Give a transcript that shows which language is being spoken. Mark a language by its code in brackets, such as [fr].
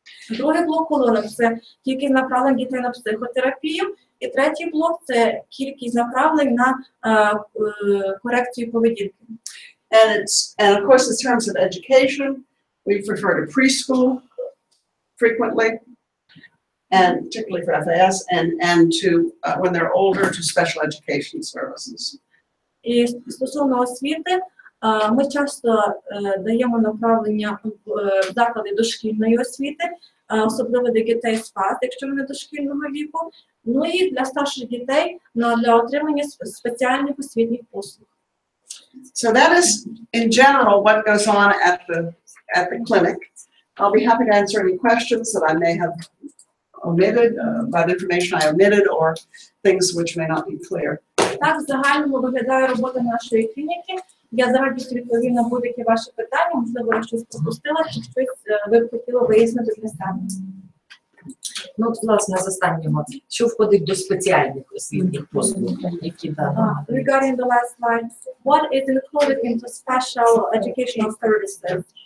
[uk] Другий блок колонок – це кількість направлень дітей на психотерапію. І третій блок – це кількість направлень на корекцію поведінки. [en] And of course, in terms of education, we refer to preschool frequently, and particularly for FAS, and to, when they're older, to special education services. [uk] І стосовно освіти, ми часто даємо направлення в заклади дошкільної освіти, особливо для дітей з ФАС, якщо вони дошкільного віку, ну і для старших дітей для отримання спеціальних освітніх послуг. [en] So that is, in general, what goes on at the clinic. I'll be happy to answer any questions that I may have omitted, about information I omitted, or things which may not be clear. [uk] Так, в загальному виглядає робота нашої клініки. Я з радістю відповім на будь-які ваші питання, можливо, я щось пропустила, чи щось ви б хотіли вияснити для себе. Ну, от, власне, з останнього, що входить до спеціальних освітніх послуг, які [en] Regarding the last slide, what is included into special educational services?